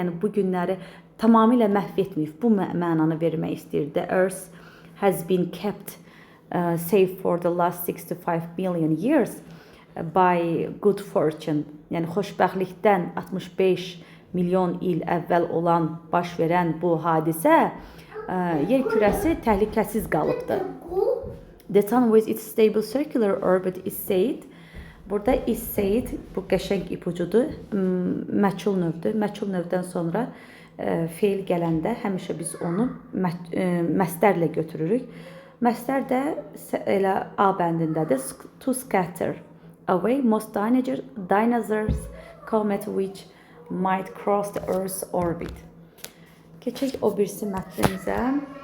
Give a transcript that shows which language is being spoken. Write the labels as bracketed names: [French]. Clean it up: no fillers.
[Azerbaijani] Yəni bu günləri tamamilə məhv etməyib. Bu mənanı vermək istəyir. [English] The earth has been kept safe for the last 65 million years by good fortune. [Azerbaijani] Yəni xoşbəxtlikdən 65 milyon il əvvəl olan baş verən bu hadisə yer kürəsi təhlükəsiz qalıbdı. [English] The sun with its stable circular orbit is said. [Azerbaijani] Burada [English] is said [Azerbaijani] bu qəşəng ipucudur. Məchul növdür. Məchul növdən sonra feil gələndə həmişə biz onu məstərlə götürürük. Məstər də elə A bəndindədir. [English] To scatter away most dinosaurs comet which might cross the Earth's orbit. [Azerbaijani] Keçək o birisi mətnimizə.